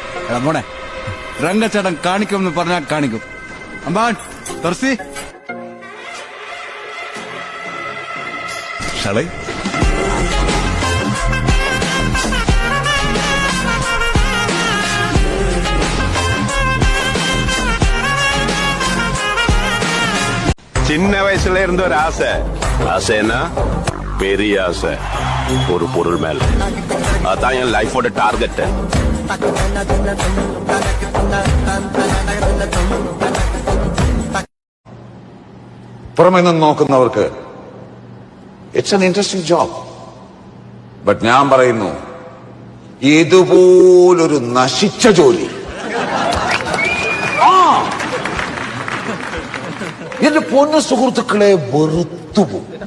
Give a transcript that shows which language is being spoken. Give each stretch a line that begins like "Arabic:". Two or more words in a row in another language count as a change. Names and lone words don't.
Malayalam: മോനെ രംഗച്ചേട്ടൻ കാണിക്കുമെന്ന് പറഞ്ഞാൽ കാണിക്കും. അമ്പാൻ തുറസി ഷളൈ
Tamil: சின்ன வயசுல இருந்த ஒரு ஆசை. ஆசைன்னா பெரிய ஆசை, ஒரு பொருள் மேல. அதான் என் லைஃபோட டார்கெட்.
Malayalam: പുറമെ നിന്ന് നോക്കുന്നവർക്ക്
English: it's an interesting job.
Malayalam: ബട്ട് ഞാൻ പറയുന്നു, ഇതുപോലൊരു നശിച്ച ജോലി എന്റെ പൊന്ന സുഹൃത്തുക്കളെ വെറുത്തുപോകും.